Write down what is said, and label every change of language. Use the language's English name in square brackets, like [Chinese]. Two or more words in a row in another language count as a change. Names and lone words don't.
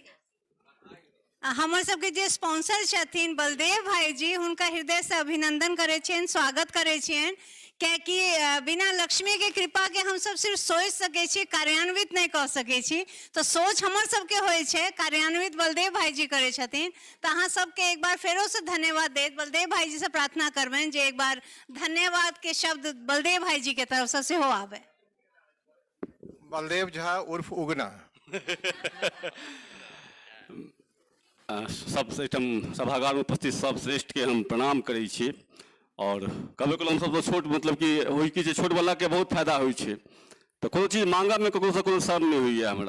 [Maithili] हमर सबके जे स्पॉन्सर छथिन बलदेव भाई जी, हुनका हृदय से अभिनंदन करे छियन, स्वागत करे छियन। कि बिना लक्ष्मी के कृपा के हम सब सिर्फ सोच सके छी, कार्यान्वित नहीं कर सके छी। तो सोच हमर सबके होय छे, कार्यान्वित बलदेव भाई जी करे छथिन। तो अहाँ सबके एक बार फेरो से धन्यवाद देत, बलदेव भाई जी से प्रार्थना करबेन जे एक बार धन्यवाद के शब्द बलदेव भाई जी के तरफ से हो आवे। बलदेव झा उर्फ उगना। सब सभागार में उपस्थित सब श्रेष्ठ के हम प्रणाम करै छी। और कभी कभी हम सब तो छोट, मतलब कि होइ कि छोट वाला के बहुत फायदा होइ छै। तो कोनो चीज मांगा में ककरो से कोनो शर्म नहीं होइए हमरा।